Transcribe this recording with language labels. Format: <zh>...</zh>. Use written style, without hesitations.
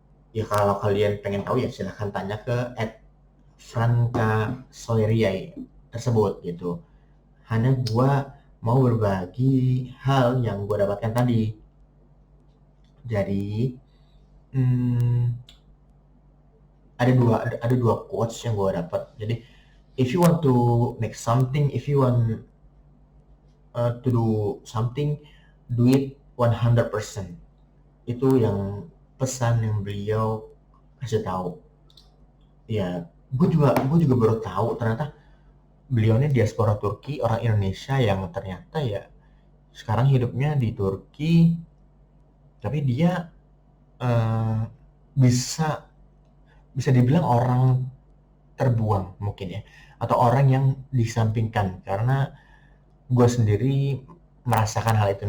<id>Ya kalau kalian pengen tahu ya silahkan tanya ke @franca soeria tersebut gitu. Hanya gua mau berbagi hal yang gua dapatkan tadi. Jadi ada dua quotes yang gue dapat. Jadi</id> <en>if you want to make something, if you want to do something, do it 100%.</en> <id>Itu yang pesan yang beliau kasih tahu. Ya, gue juga baru tahu ternyata beliau ini diaspora Turki, orang Indonesia yang ternyata ya sekarang hidupnya di Turki, tapi dia eh, bisa bisa dibilang orang terbuang mungkin ya, atau orang yang disampingkan, karena gue sendiri merasakan hal itu.</id>